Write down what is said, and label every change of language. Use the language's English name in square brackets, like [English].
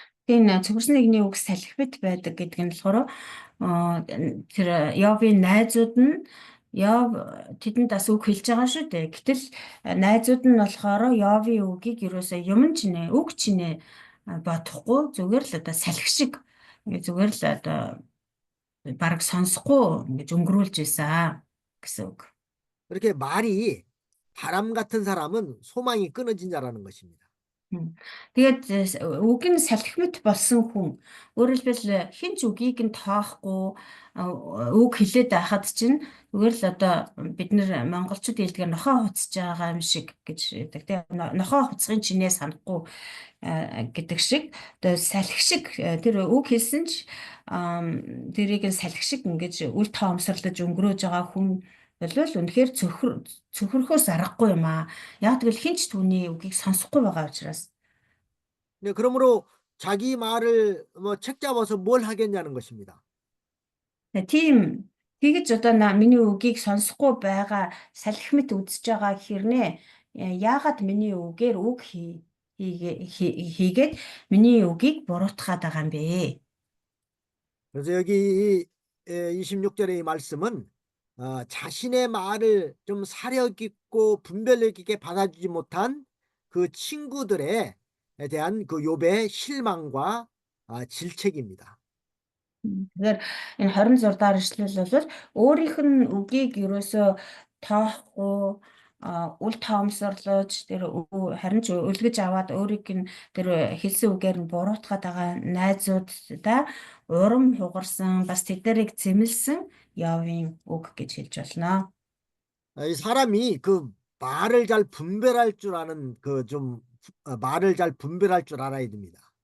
[Mongolian] Тийм цөхөрсөн нэгний үг салхимт байдаг гэдэг нь болохоор тэр Явын найзууд нь Яв тэдэнд бас үг хэлж байгаа шүү дээ. Гэтэл найзууд нь болохоор Явын үгийг ерөөсөө юм чинээ, үг чинээ бодохгүй зүгээр л одоо салхи шиг зүгээр л одоо бараг сонсохгүй ингэж өнгөрүүлж ийсэн гэсэн үг. [Korean] 이렇게 말이 바람 같은 사람은 소망이 끊어진 자라는 것입니다. [Mongolian] Тэгээд үг нь салхимт болсон хүн өөрөөр хэлбэл хэн ч үгийг нь тоохгүй үг хэлээд байхад чинь зүгээр л одоо бид нар монголчууд хэлдгээр нохоо хуцж байгаа юм шиг гэж хэлдэг тийм нохоо хуцхын чинээ санахгүй гэдэг шиг одоо салхи шиг тэр үг хэлсэн ч тэрийг нь салхи шиг ингэж үл тоомсорлож өнгөрөөж байгаа хүн болвол үнэхээр цөхөрхөөс аргагүй юм аа. Яг тэгвэл хэн ч түүний үгийг сонсохгүй байгаа учраас. [Korean] 네, 그러므로 자기 말을 책 잡아서 뭘 하겠냐는 것입니다. [Mongolian] Тийм тэгэж одоо миний үгийг сонсохгүй байгаа салхимт үзэж байгаа хэрнээ яагаад миний үгээр үг хийгээд миний үгийг буруутгаад байгаа юм бэ? [Korean] 그래서 여기 26절의 이 말씀은 자신의 말을 좀 사력 있고 분별력 있게 받아주지 못한 그 친구들에 대한 그 욥의 실망과 질책입니다. [Mongolian] Тэгэхээр энэ 26 дахь эшлэл бол өөрийнх нь үгийг ерөөсөө тоохгүй үл тоомсорлож тэр харин ч үлгэж аваад өөрийг нь тэр хэлсэн үгээр нь буруутгаад байгаа найзуудаа урам хугарсан бас тэднийг зэмлсэн Явын үг гэж хэлж болно. [Korean] 이 사람이 그 말을 잘 분별할 줄 아는 그 좀 말을 잘 분별할 줄 알아야 됩니다.